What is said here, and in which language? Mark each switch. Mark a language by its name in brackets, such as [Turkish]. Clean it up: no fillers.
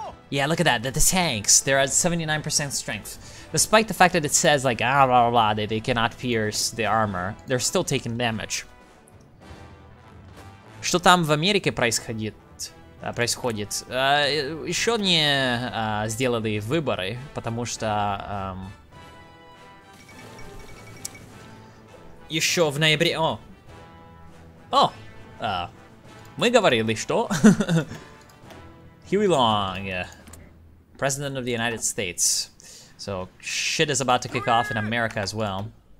[English] Yeah, look at that, the tanks. They're at 79% strength. Despite the fact that it says like, blah, blah, blah, that they cannot pierce the armor, they're still taking damage. [Russian] Что там в Америке происходит? Еще не сделали выборы, потому что еще в ноябре... мы говорили, что [English] Huey Long, President of the United States. So shit is about to kick off in America as well.